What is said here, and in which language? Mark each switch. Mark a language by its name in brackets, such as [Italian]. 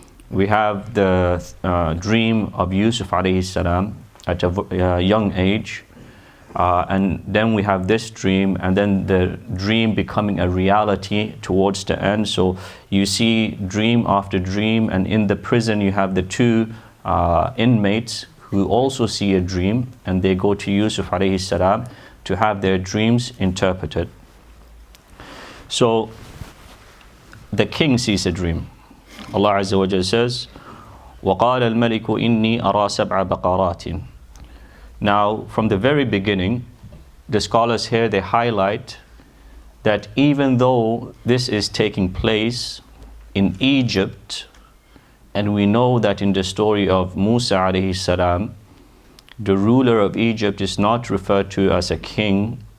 [English] We have the dream of Yusuf alayhi salam at a young age, and then we have this dream, and then the dream becoming a reality towards the end. So you see dream after dream, and in the prison you have the two inmates who also see a dream, and they go to Yusuf alayhi salam to have their dreams interpreted. So the king sees a dream. [Arabic] Allah Azza wa Jalla says, وَقَالَ الْمَلِكُ إِنِّي أَرَى سَبْعَ بَقَرَاتٍ. [English] Now, from the very beginning, the scholars here, they highlight that even though this is taking place in Egypt, and we know that in the story of Musa alayhi salam, the ruler of Egypt is not referred to as a king.